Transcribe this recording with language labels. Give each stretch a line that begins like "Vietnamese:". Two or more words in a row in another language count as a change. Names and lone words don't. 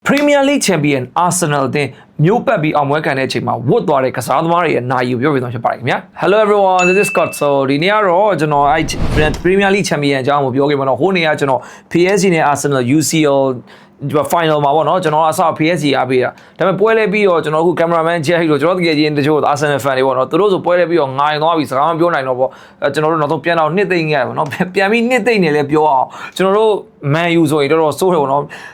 Burmese: Premier League Champion Arsenal တဲ့မြို့ပတ်ပြီးအောင်ပွဲခံတဲ့အချိန်မှာဝတ်သွားတဲ့ကစားသမားတွေရဲ့နာရီကိုပြောပြသွားဖြစ်ပါတယ်ခင်ဗျာ
English: Hello everyone this is Scott so
Burmese: ဒီနေ့ကတော့ကျွန်တော်Premier League Champion အကြောင်းကိုပြောခဲ့မှာတော့ဟိုနေ့ကကျွန်တော် PSG နဲ့ Arsenal UCL final မှာပေါ့နော်ကျွန်တော်အစ PSG အားပေးတာဒါပေမဲ့ပွဲလဲပြီးတော့ကျွန်တော်အခု cameraman ဂျက်ဟီတို့ကျွန်တော်တကယ်ချင်းတချို့ Arsenal fan တွေပေါ့နော်သူတို့ဆိုပွဲလဲပြီးတော့ငိုင်သွားပြီစကားမပြောနိုင်တော့ပေါ့ကျွန်တော်တို့နောက်ဆုံးပြန်တော့နှစ်သိမ့်ခဲ့ရပါတော့ပြန်ပြီးနှစ်သိမ့်နေလဲပြောအောင်ကျွန်တော်တို့ Man U ဆိုရင်တော်တော်စိုးတယ်ပေါ့နော်